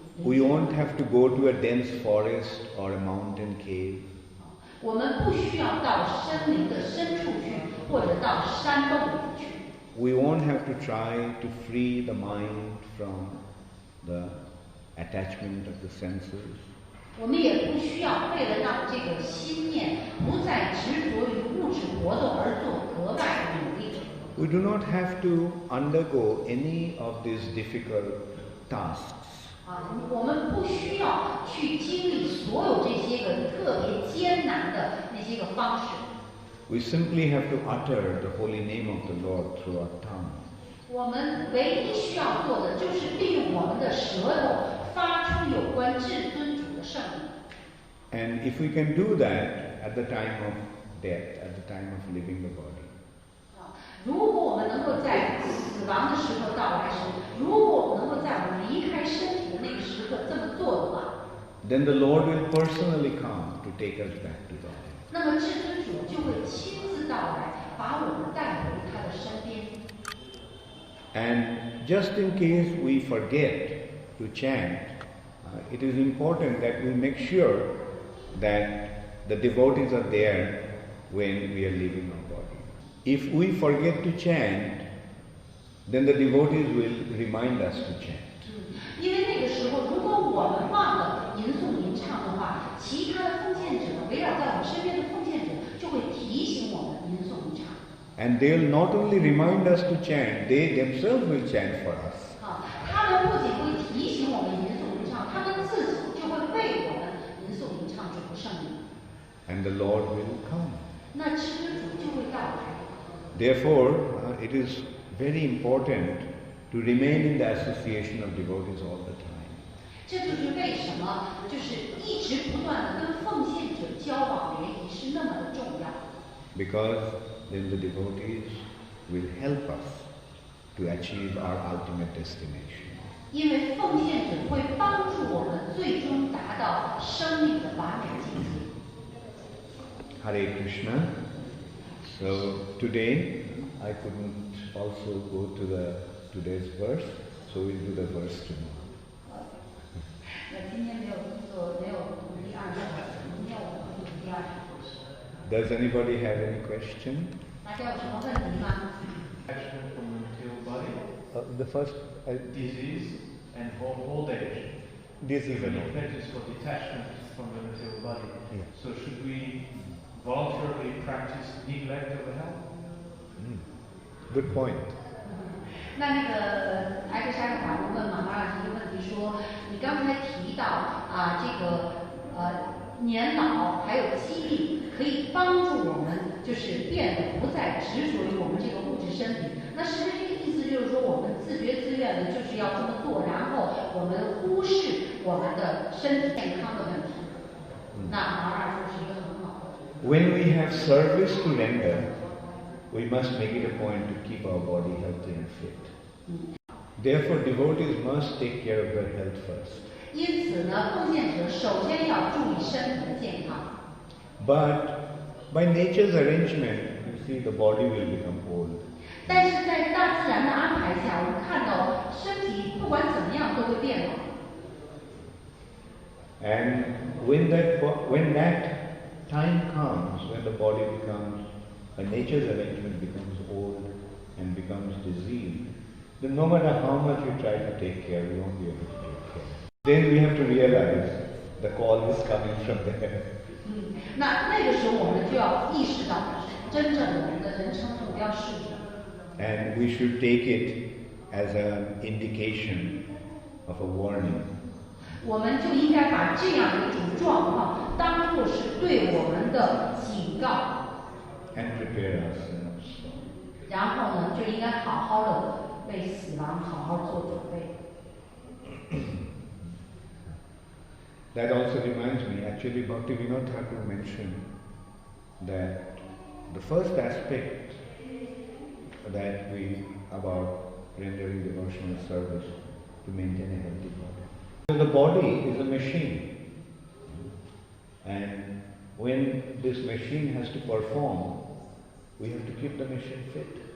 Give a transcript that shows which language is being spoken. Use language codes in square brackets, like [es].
[en] We won't have to go to a dense forest or a mountain cave. [zh] 我们不需要到森林的深处去，或者到山洞里去。 [en] We won't have to try to free the mind from the attachment of the senses. [zh] 我们也不需要为了让这个心念不再执着于物质活动而做格外的努力。 [en] We do not have to undergo any of these difficult tasks. [zh] 我们不需要去经历所有这些个特别艰难的那些个方式。 [en] We simply have to utter the holy name of the Lord through our tongue. [zh] 我们唯一需要做的就是利用我们的舌头发出有关至尊主的圣名。 [en] And if we can do that at the time of death, at the time of leaving the body, [zh] 如果我们能够在死亡的时候到来时，如果我们能够在我们离开身体的那个时刻这么做的话， [en] then the Lord will personally come to take us back to God. [zh] 那么至尊主就会亲自到来，把我们带回他的身边。 [en] And just in case we forget to chant, it is important that we make sure that the devotees are there when we are leaving our body. If we forget to chant, then the devotees will remind us to chant. [zh] 因为那个时候，如果我们忘了吟诵吟唱的话，其他的奉献者围绕在我们身边的奉献者就会提醒我们吟诵吟唱。 [en] And they will not only remind us to chant, they themselves will chant for us. [zh] 好，他们不仅会提醒我们吟诵吟唱，他们自己就会为我们吟诵吟唱这部圣名。 [en] And the Lord will come. [zh] 那施主就会到来。 [en] Therefore, it is very important to remain in the association of devotees all the time. [zh] 这就是为什么，就是一直不断的跟奉献者交往联谊是那么的重要。 [en] Because then the devotees will help us to achieve our ultimate destination. [zh] 因为奉献者会帮助我们最终达到生命的完美境界。 [en] Hare Krishna. So today I couldn't also go to today's verse, so we'll do the verse tomorrow. [zh] 今天没有读第二首，明天我们会读第二首。 [en] Does anybody have any question? [zh] 大家有什么问题吗？ [en] Attachment from the material body, The first disease, and old age. disease and Many pledges for detachment from the material body. Yeah. So should we voluntarily practice neglect of the health? Good point. [zh] 那个艾克莎的法官问马马尔一个问题说，你刚才提到这个年老还有疾病可以帮助我们，就是变得不再执着于我们这个物质身体。那是不是这个意思？就是说我们自觉自愿的，就是要这么做，然后我们忽视我们的身体健康的问题？那马马尔说是一个很好的。 [en] When we have service to render, we must make it a point to keep our body healthy and fit. Therefore, devotees must take care of their health first. [zh] 因此呢，奉献者首先要注意身体的健康。 [en] But by nature's arrangement, you see, the body will become old. [zh] 但是在大自然的安排下，我们看到身体不管怎么样都会变老。 [en] And when that time comes, when the body becomes, when nature's arrangement becomes old and becomes diseased, then no matter how much you try to take care, you won't be able to take care. Then we have to realize the call is coming from there. [zh] 那个时候我们就要意识到，真正我们的人生目标是什么。 [en] And we should take it as an indication of a warning. [zh] 我们就应该把这样的一种状况当作是对我们的警告。 [en] And prepare ourselves. [zh] 然后呢，就应该好好的为死亡好好做准备。 [en] That also reminds me, actually Bhaktivinoda Thakur mentioned that the first aspect that about rendering devotional service to maintain a healthy body. So the body is a machine, and when this machine has to perform, we have to keep the machine fit.